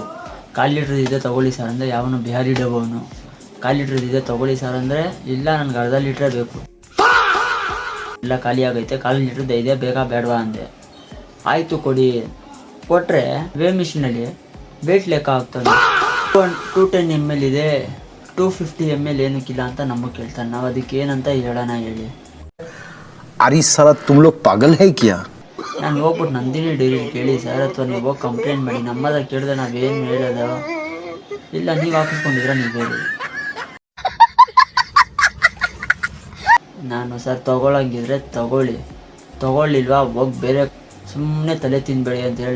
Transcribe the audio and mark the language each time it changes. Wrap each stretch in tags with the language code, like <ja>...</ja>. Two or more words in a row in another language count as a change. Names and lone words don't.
<kn>1/4 ಲೀಟ್ರದಿದೆ ತೊಗೊಳ್ಳಿ ಸರ್ ಅಂದರೆ, ಯಾವನು ಬಿಹಾರಿ ಡಬ್ಬವನು 1/4 ಲೀಟ್ರದಿದೆ ತೊಗೊಳ್ಳಿ ಸರ್ ಅಂದರೆ, ಇಲ್ಲ ನನಗೆ 1/2 ಲೀಟ್ರೇ ಬೇಕು, ಇಲ್ಲ ಖಾಲಿ ಆಗೈತೆ, 1/4 ಲೀಟ್ರದ್ದು ಇದೆ, ಬೇಕಾ ಬೇಡವಾ ಅಂದೆ. ಆಯಿತು ಕೊಡಿ. ಕೊಟ್ಟರೆ</kn> <en>weigh machine</en> <kn>ವೇಟ್ ಲೆಕ್ಕ ಆಗ್ತದೆ. 210 ml ಇದೆ, 250 ml ಏನಕ್ಕಿಲ್ಲ ಅಂತ ನಮಗೆ ಕೇಳ್ತಾನೆ. ನಾವು ಅದಕ್ಕೆ ಏನಂತ ಹೇಳೋಣ ಹೇಳಿ.</kn> <hi>अरे साला तुम लोग पागल है क्या?</hi> <kn>ನಾನು ಹೋಗ್ಬಿಟ್ಟು ನಂದಿನಿ ಡೈರಿ ಕೇಳಿ ಸರ್, ಅಥವಾ ನೀವು ಹೋಗಿ ಕಂಪ್ಲೇಂಟ್ ಮಾಡಿ. ನಮ್ಮದ ಕೇಳಿದ್ರೆ ನಾವೇನು ಹೇಳೋದು, ಇಲ್ಲ ನೀವು ಹಾಕಿಸ್ಕೊಂಡಿದ್ರೆ ನೀವು ಹೇಳಿ. ನಾನು ಸರ್ ತೊಗೊಳಂಗಿದ್ರೆ ತೊಗೊಳ್ಳಿಲ್ವಾ ಹೋಗಿ ಬೇರೆ, ಸುಮ್ಮನೆ ತಲೆ ತಿನ್ಬೇಡಿ ಅಂತ ಹೇಳಿದೆ.</kn>